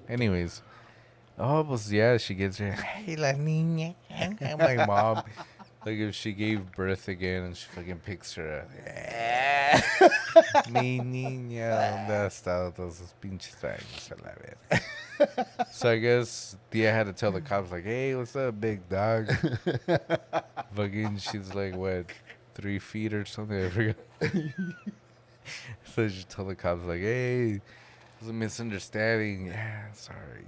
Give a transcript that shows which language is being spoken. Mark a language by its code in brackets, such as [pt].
[en] Anyways, she gets her, hey [es] la niña, [en] my mom. Like if she gave birth again and she fucking picks her up. [es] Mi niña, ¿dónde ha estado todos esos pinches años a la verga? [en] So I guess Tia had to tell the cops like, hey, what's up, big dog? Fucking, she's like, what, 3 feet or something? I forgot. So she told the cops like, hey, it was a misunderstanding. Yeah, sorry.